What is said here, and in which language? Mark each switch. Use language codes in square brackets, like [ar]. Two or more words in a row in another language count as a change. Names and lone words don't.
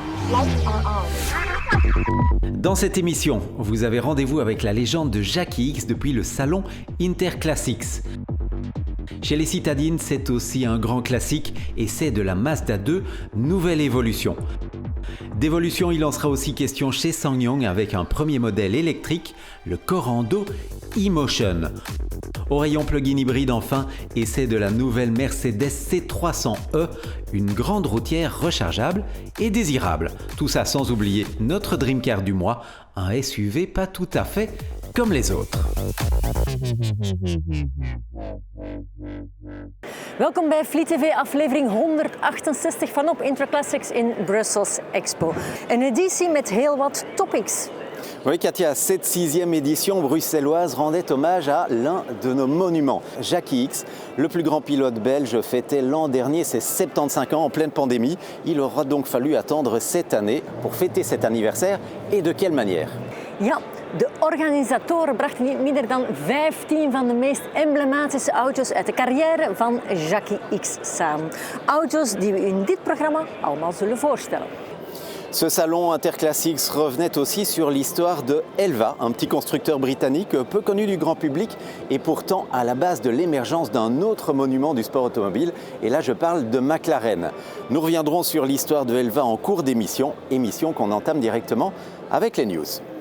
[en] Lights are on. [fr] Dans cette émission, vous avez rendez-vous avec la légende de Jackie X depuis le salon Interclassics. Chez les citadines, c'est aussi un grand classique et c'est de la Mazda 2 nouvelle évolution. D'évolution, il en sera aussi question chez SsangYong avec un premier modèle électrique, le Corando e-Motion. Au rayon plug-in hybride enfin, essai de la nouvelle Mercedes C300e, une grande routière rechargeable et désirable. Tout ça sans oublier notre [en] Dream Car [fr] du mois, un SUV pas tout à fait comme les autres. [nl] Welkom bij Fleet TV aflevering 168 van op Interclassics in Brussels Expo. Een editie met heel wat topics. [fr] Oui, Katia, cette 6e édition bruxelloise rendait hommage à l'un de nos monuments, Jackie X. Le plus grand pilote belge fêtait l'an dernier ses 75 ans en pleine pandémie. Il aura donc fallu attendre cette année pour fêter cet anniversaire. Et de quelle manière? [nl] Ja, de organisatoren brachten niet minder dan 15 van de meest emblematische auto's uit de carrière van Jackie X samen. Auto's die we u in dit programma allemaal zullen voorstellen. [fr] Ce salon Interclassics revenait aussi sur l'histoire de Elva, un petit constructeur britannique peu connu du grand public et pourtant à la base de l'émergence d'un autre monument du sport automobile. Et là, je parle de McLaren. Nous reviendrons sur l'histoire de Elva en cours d'émission, émission qu'on entame directement avec les news.